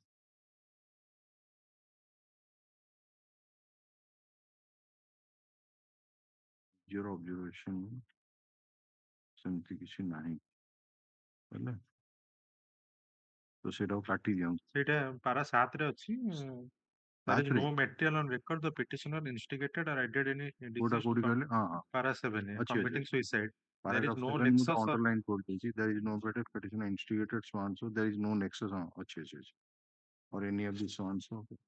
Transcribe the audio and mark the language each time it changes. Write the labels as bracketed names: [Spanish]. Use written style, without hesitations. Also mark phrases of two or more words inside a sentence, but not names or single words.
[English] your observation [Odia] ସେମିତି କିଛି ନାହିଁ ହେଲା ତ ସେଇଟାକୁ କାଟି ଦିଅନ୍ତୁ ସେଇଟା ପାରା 7 ରେ ଅଛି [English] there is no material on record the petitioner instigated or aided any [Odia] କୋଉଟା [English] disease [Odia] କୋଉଠି କହିଲେ ହଁ ହଁ [English] para 7 committing suicide there is paragraph no 7 [Odia] ମୁଁ ତ [English] nexus of underline କରିଦେଇଛି there is no better petitioner instigated so and so there is no nexus [Odia] ଅଛି ଅଛି ଅଛି [English] or any of these so and so